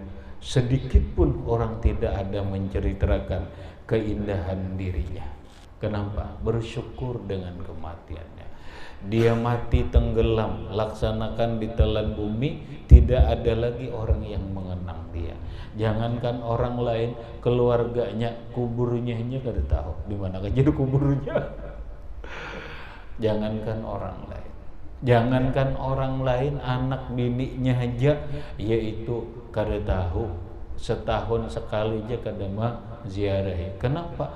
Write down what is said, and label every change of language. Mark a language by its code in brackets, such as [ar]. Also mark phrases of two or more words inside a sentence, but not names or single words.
[id] Sedikit pun orang tidak ada menceritakan keindahan dirinya. Kenapa? Bersyukur dengan kematiannya. Dia mati tenggelam, laksanakan ditelan bumi, tidak ada lagi orang yang mengenang dia. Jangankan orang lain, keluarganya, kuburnya hanya kada tahu di mana jadi kuburnya. Jangankan orang lain. Jangankan orang lain, anak bininya aja yaitu kada tahu, setahun sekali aja kada ziarahi. Kenapa?